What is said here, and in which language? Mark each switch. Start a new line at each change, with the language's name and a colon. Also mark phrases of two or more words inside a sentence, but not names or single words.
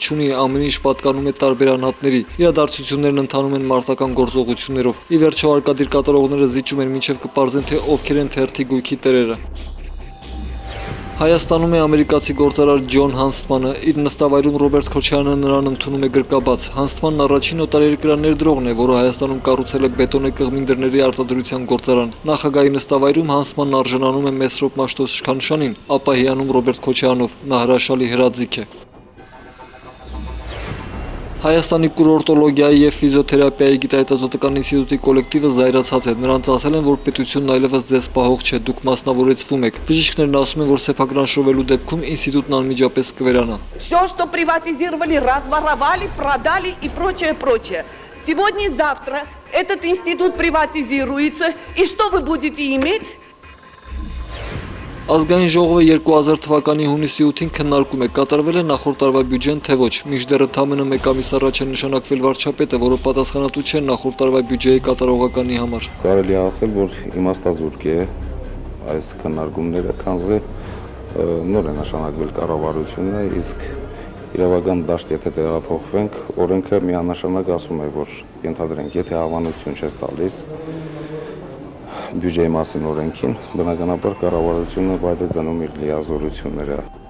Armenian: չունի, ամեն ինչ պատկանում է տարբեր անհատների։ Իրադարձություններն ընթանում են մարտական գործողություններով։ Ի վերջո հարկադիր կատարողները զիջում են մինչև կպարզեն, թե ովքեր են թերթի գույքի տերերը։ Հայաստանում է ամերիկացի գործարար Ջոն Հանստմանը, իր նստավայրում Ռոբերտ Քոչարյանը նրան ընդունում է գրկաբաց։ Հանստմանն առաջին օտարերկրաներդրողն է, որը Հայաստանում կառուցել է բետոնե կղմին դռների արտադրության գործարան։ Նախագահի նստավայրում Հանստմանն արժանանում է Մեսրոպ Մաշտոց շքանշանին, ապա հիանում Ռոբերտ Քոչարյանով, նա հրաշալի հրաձիգ է։ Հայաստանի կուրորտոլոգիայի եւ ֆիզիոթերապիայի գիտահետազոտական ինստիտուտի կոլեկտիվը զայրացած է։ Նրանց ասել են, որ պետությունն այլևս ձեզ պահող չէ, դուք մասնավորեցվում եք։ Բժիշկներն ասում են, որ սեփական շովելու դեպքում ինստիտուտն անմիջապես կվերանա։
Russian: Все, что приватизировали, разворовали, продали и прочее. Сегодня и завтра этот институт приватизируется, и что вы будете иметь?
Armenian: Ազգային ժողովը 2000 թվականի հունիսի 8-ին քննարկում է, կատարվել է նախորդ տարվա բյուջեն, թե ոչ։ Մինչդեռ ընդամենը մեկ ամիս առաջ է նշանակվել վարչապետը, որը պատասխանատու չէ նախորդ տարվա բյուջեի կատարողականի համար։ Կարելի է ասել, որ իմաստազուրկ է այս քննարկումները, քանզի նոր է նշանակվել կառավարությունը, իսկ իրավական դաշտ եթե տեղափոխվենք, օրենքը միանշանակ ասում է, որ ենթադրենք, եթե հավանություն չես տալիս բյուջեի մասին օրենքին, բնականաբար կառավարությունը վայր է դնում իր լիազորությունները։